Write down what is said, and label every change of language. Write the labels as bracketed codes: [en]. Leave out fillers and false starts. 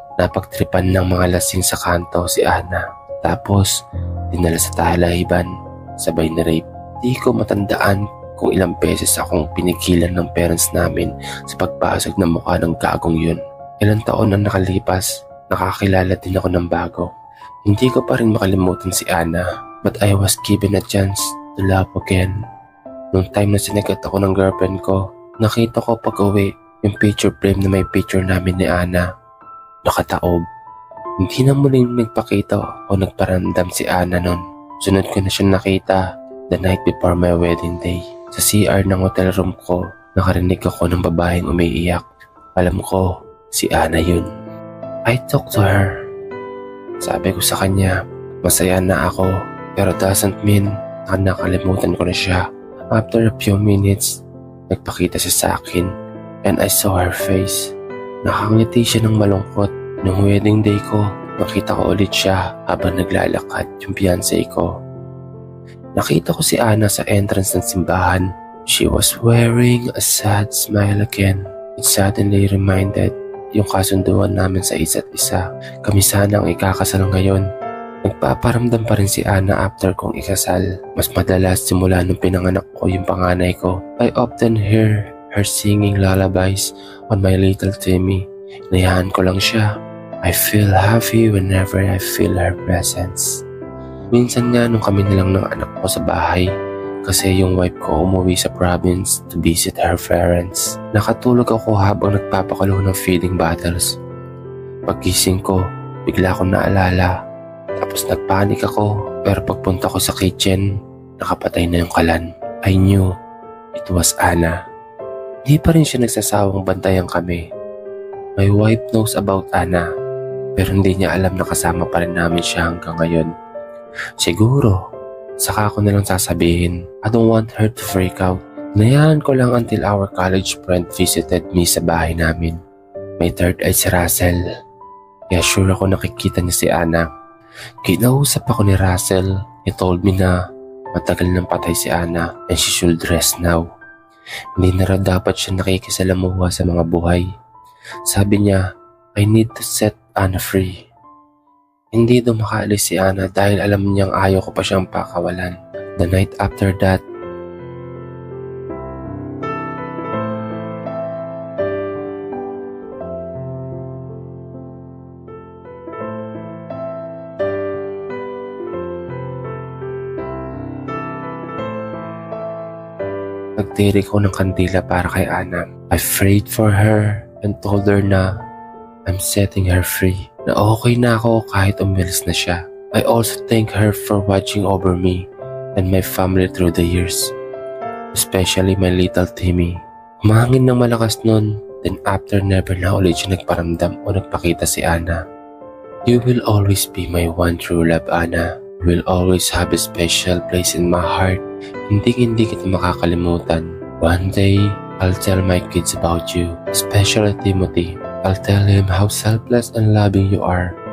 [tl] Napagtripan ng mga lasing sa kanto si Ana. Tapos dinala sa talahiban, sabay na rape. Di ko matandaan kung ilang beses akong pinigilan ng parents namin sa pagbasag ng mukha ng gagong yun. Ilang taon na nakalipas, nakakilala din ako ng bago. Hindi ko pa rin makalimutan si Ana, [en] but I was given a chance to love again. [tl] Nung time na sinagat ako ng girlfriend ko, nakita ko pag-uwi yung picture frame na may picture namin ni Ana. Nakataob. Hindi na muling nagpakita o nagparamdam si Ana nun. Sunod ko na siya nakita [en] the night before my wedding day. [tl] Sa CR ng hotel room ko, nakarinig ako ng babaeng umiiyak. Alam ko, si Ana yun. [en] I talked to her. [tl] Sabi ko sa kanya, masaya na ako pero [en] doesn't mean [tl] na nakalimutan ko na siya. [en] After a few minutes, [tl] nagpakita siya sa akin [en] and I saw her face. [tl] Nakangiti siya ng malungkot. Nung wedding day ko, nakita ko ulit siya habang naglalakad yung fiancé ko. Nakita ko si Ana sa entrance ng simbahan. [en] She was wearing a sad smile again. It suddenly reminded [tl] yung kasunduan namin sa isa't isa. Kami sana ang ikakasal ngayon. Nagpaparamdam pa rin si Ana after kong ikasal. Mas madalas simula nung pinanganak ko yung panganay ko. [en] I often hear her singing lullabies on my little Timmy. [tl] Nayahan ko lang siya. [en] I feel happy whenever I feel her presence. [tl] Minsan nga nung kami nilang ng anak ko sa bahay, kasi yung wife ko umuwi sa province [en] to visit her parents. [tl] Nakatulog ako habang nagpapakalo ng feeding bottles. Paggising ko, bigla akong naalala. Tapos nagpanik ako, pero pagpunta ko sa kitchen, nakapatay na yung kalan. [en] I knew it was Ana. [tl] Di pa rin siya nagsasawang bantayan kami. [en] My wife knows about Ana, [tl] pero hindi niya alam na kasama pa rin namin siya hanggang ngayon. Siguro, saka ko nalang sasabihin, [en] I don't want her to freak out. [tl] Nayahan ko lang [en] until our college friend visited me [tl] sa bahay namin. May third eye si Russell. Kaya sure ako nakikita niya si Ana. Kinausap ako ni Russell. [en] He told me [tl] na matagal nang patay si Ana [en] and she should rest now. [tl] Hindi na raw dapat siya nakikisalamuha sa mga buhay. Sabi niya, [en] I need to set Ana free. [tl] Hindi daw makaalis si Ana dahil alam niyang ayaw ko pa siyang pakawalan. [en] The night after that, [tl] nagtirik ko ng kandila para kay Ana. [en] I prayed for her and told her na I'm setting her free. [tl] Na okay na ako kahit umalis na siya. [en] I also thank her for watching over me and my family through the years. Especially my little Timmy. [tl] Humangin ng malakas nun, then after never na ulit siya nagparamdam o nagpakita si Ana. [en] You will always be my one true love, Ana. You will always have a special place in my heart. [tl] Hindi kita makakalimutan. [en] One day, I'll tell my kids about you, especially Timothy. I'll tell him how selfless and loving you are.